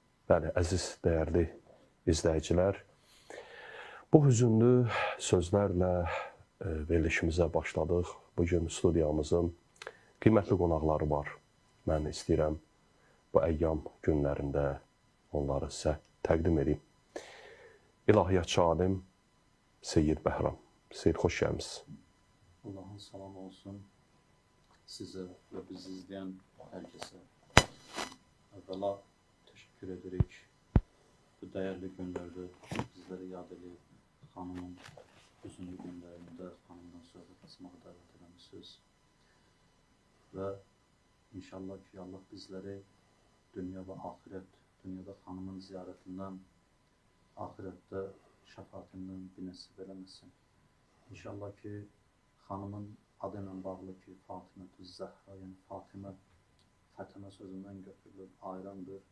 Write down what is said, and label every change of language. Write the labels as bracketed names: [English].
[Azerbaijani] Bəli, əziz, dəyərli izləyicilər, bu hüzünlü sözlərlə verilişimizə başladıq. Bugün studiyamızın qiymətli qonaqları var. Mən istəyirəm bu əyyam günlərində onları sizə təqdim edeyim. İlahiyyatçı alim Seyyid Bəhram. Seyyid, xoş gəlmişsiniz. [Turkish] Allah'ın salamı olsun size ve bizi izleyen herkese. Evvela teşekkür ederek bu değerli günlerde bizleri yad edip hanımın hüzünlü günlerinde hanımdan [Azerbaijani] söhbət etməyə [Turkish] davet eləmişsiniz. Ve inşallah ki Allah bizleri dünya ve ahiret, dünyada hanımın ziyaretinden, ahirette şəfaatindən bir [Azerbaijani] nəsib eləməsin. İnşallah ki hanımın adıyla bağlı ki Fatimə-tü Zəhra, yəni Fatimə sözündən götürülür, ayrandır.